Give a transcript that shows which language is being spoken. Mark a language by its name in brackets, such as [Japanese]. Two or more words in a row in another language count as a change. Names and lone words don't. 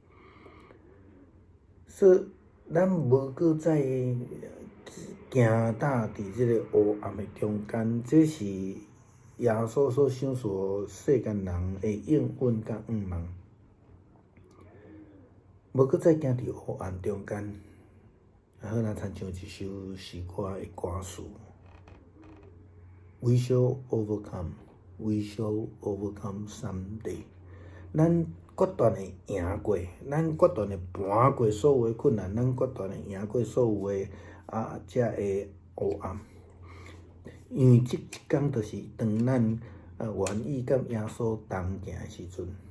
[Min Nan Chinese] 所以咱无搁再行踏伫即个黑暗的中间，这是耶稣所想说世间人的应允甲望。无搁再行伫黑暗中间，好若参像一首诗歌的歌词 ： [English] We shall overcome, we shall overcome someday。 [Min Nan Chinese] 咱决断会赢过，咱决断会搬过所有的困难，咱决断会赢过所有的遮个黑暗。因为即一天就是当咱愿意甲耶稣同行的时阵。